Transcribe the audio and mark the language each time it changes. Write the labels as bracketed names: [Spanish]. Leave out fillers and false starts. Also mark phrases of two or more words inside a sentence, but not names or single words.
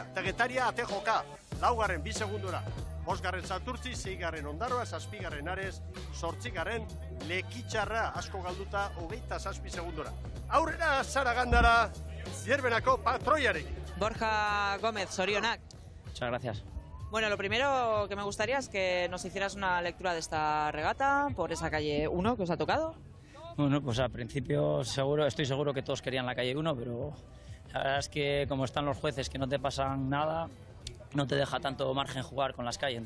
[Basque] Eta Getaria ate joka, 4. 2 segundora. 5. Santurtzi, 6. Ondarroa, 7. Ares, 8. Lekitxarra, asko galduta, 27 segundora. Aurrera, Sara Gandara, Zierbenako patroiarekin. Borja Gómez, zorionak. [Spanish] Muchas gracias. Bueno, lo primero que me gustaría es que nos hicieras una lectura de esta regata por esa calle 1 que os ha tocado. Bueno, pues al principio estoy seguro que todos querían la calle 1, pero la verdad es que como están los jueces que no te pasan nada, no te deja tanto margen jugar con las calles.